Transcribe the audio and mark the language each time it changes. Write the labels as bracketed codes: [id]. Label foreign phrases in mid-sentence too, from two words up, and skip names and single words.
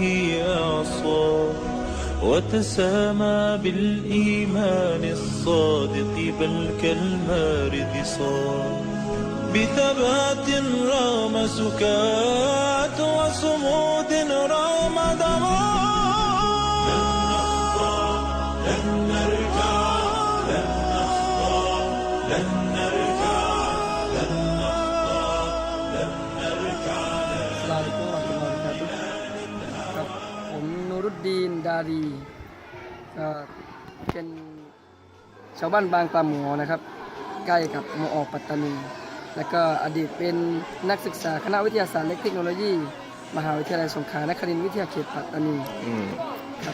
[ar] إعصار وتسامى بالإيمان الصادق بل كالمارد صار بثبات رغم سكات وصمود رغم دمار لن نرجع لن نخضع لن نرجع لن نخضع لن نرجع السلام عليكم ورحمة الله وبركاته [th] ครับผมนูรุดดีนดารีเป็นชาวบ้านบางปลาหมอนะครับใกล้กับมอ. ปัตตานีแล้วก็อดีตเป็นนักศึกษาคณะวิทยาศาสตร์และเทคโนโลยีมหาวิทยาลัยสงขลานครินทร์วิทยาเขตปัตตานีครับ